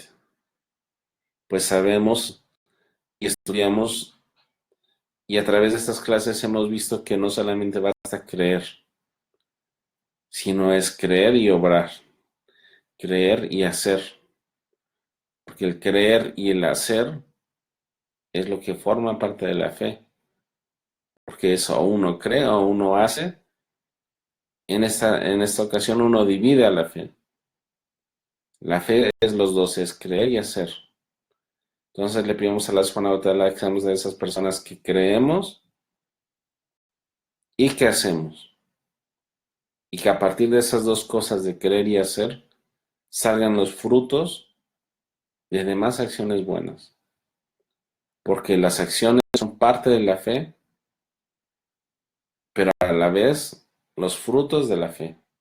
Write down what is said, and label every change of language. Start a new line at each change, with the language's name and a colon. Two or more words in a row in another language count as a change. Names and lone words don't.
Spanish: Pues sabemos y estudiamos y a través de estas clases hemos visto que no solamente basta creer, sino es creer y obrar, creer y hacer, porque el creer y el hacer es lo que forma parte de la fe, porque eso uno cree o uno hace. En esta ocasión uno divide a la fe. La fe es los dos, es creer y hacer. Entonces le pedimos a Allah
Arabic: سبحانه وتعالى
Spanish: que seamos de esas personas que creemos y que hacemos. Y que a partir de esas dos cosas de creer y hacer, salgan los frutos de demás acciones buenas. Porque las acciones son parte de la fe, pero a la vez los frutos de la fe.